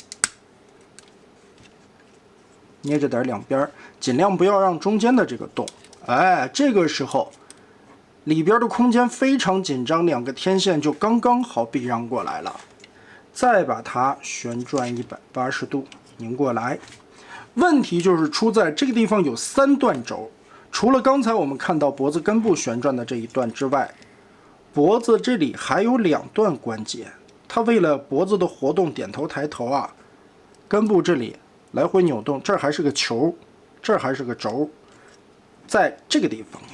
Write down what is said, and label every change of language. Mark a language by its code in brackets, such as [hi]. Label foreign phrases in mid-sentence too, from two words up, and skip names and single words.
[zh] 捏着点2邊，盡量不要讓中間的這個動。這個時候裡邊的空間非常緊張，2個天線就剛剛好避讓過來了。再把它旋轉180度擰過來。問題就是出在這個地方有3段軸，除了剛才我們看到脖子根部旋轉的這一段之外，脖子這裡還有2段關節。它為了脖子的活動，點頭抬頭啊，根部這裡來回扭動，這儿還是個球，這儿還是个軸，在这个地方扭。